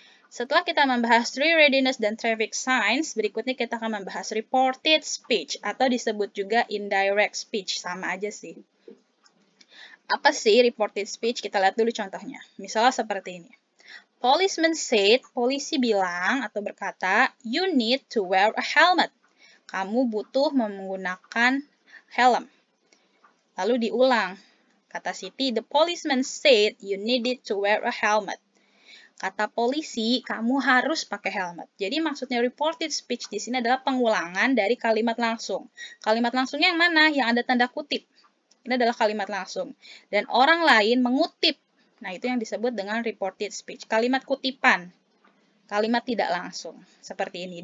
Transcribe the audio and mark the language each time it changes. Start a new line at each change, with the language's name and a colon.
Indonesian: Setelah kita membahas tree readiness dan traffic signs, berikutnya kita akan membahas reported speech atau disebut juga indirect speech. Sama aja sih. Apa sih reported speech? Kita lihat dulu contohnya. Misalnya seperti ini.
English: Policeman said,
Indonesian: polisi bilang atau berkata,
English: you need to wear a helmet.
Indonesian: Kamu butuh menggunakan helm. Lalu diulang. Kata Siti,
English: the policeman said you needed to wear a helmet.
Indonesian: Kata polisi, kamu harus pakai helmet. Jadi maksudnya reported speech di sini adalah pengulangan dari kalimat langsung. Kalimat langsungnya yang mana? Yang ada tanda kutip. Ini adalah kalimat langsung. Dan orang lain mengutip. Nah, itu yang disebut dengan reported speech. Kalimat kutipan. Kalimat tidak langsung. Seperti ini.